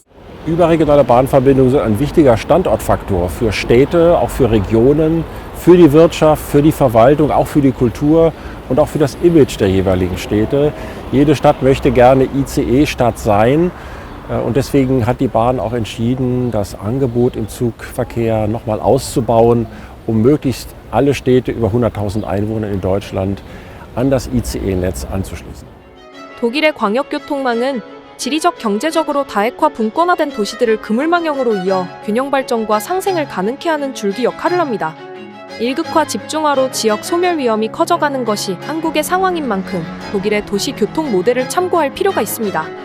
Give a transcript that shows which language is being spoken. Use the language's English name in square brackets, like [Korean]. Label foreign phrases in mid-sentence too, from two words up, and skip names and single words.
[German] überregionale Bahnverbindungen sind ein wichtiger Standortfaktor für Städte, auch für Regionen, für die Wirtschaft, für die Verwaltung, auch für die Kultur und auch für das Image der jeweiligen Städte. Jede Stadt möchte gerne ICE-Stadt sein. Und deswegen hat die Bahn auch entschieden, das Angebot im Zugverkehr nochmal auszubauen, um möglichst alle Städte über 100.000 Einwohner in Deutschland an das ICE-Netz anzuschließen. [Korean] 독일의 광역교통망은 지리적 경제적으로 다핵화 분권화된 도시들을 그물망형으로 이어 균형 발전과 상생을 가능케 하는 줄기 역할을 합니다. 일극화 집중화로 지역 소멸 위험이 커져가는 것이 한국의 상황인 만큼 독일의 도시 교통 모델을 참고할 필요가 있습니다.